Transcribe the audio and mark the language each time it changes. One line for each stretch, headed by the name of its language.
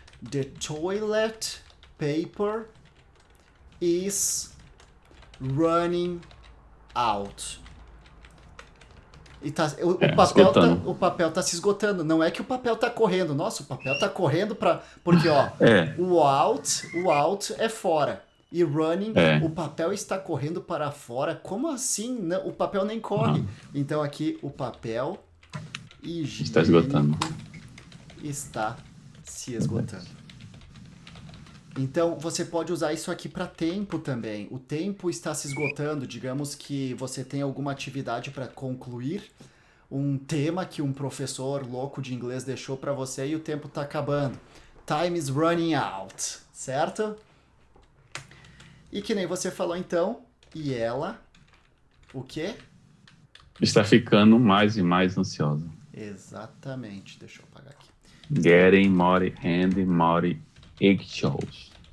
English: The toilet paper is running out.
Portuguese: E o papel tá se esgotando. Não é que o papel tá correndo. Nossa, o papel tá correndo porque, ó, o out é fora. E running, o papel está correndo para fora. Como assim? Não, o papel nem corre. Então aqui o papel higiênico está esgotando. Está se esgotando. Então, você pode usar isso aqui para tempo também. O tempo está se esgotando. Digamos que você tem alguma atividade para concluir, um tema que um professor louco de inglês deixou para você e o tempo está acabando.
English: Time is running out, certo?
Portuguese: E que nem você falou então, e ela, o quê? Está ficando mais e mais ansiosa. Exatamente. Deixa eu apagar aqui.
English: Getting more and more anxious.